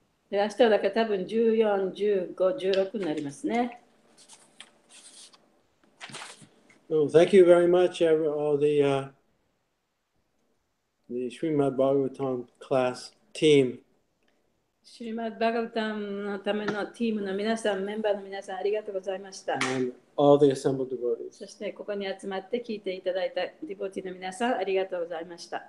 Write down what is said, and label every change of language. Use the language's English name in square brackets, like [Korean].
[Japanese] で明日はだから多分14、15、16になりますね。 [English] Well, thank you very much, all the Srimad Bhagavatam class team. [Japanese] シリマッバガブタンのためのチームの皆さん、メンバーの皆さん、ありがとうございました。 [English] And all the assembled devotees. [Japanese] そしてここに集まって聞いていただいたディボティの皆さん、ありがとうございました。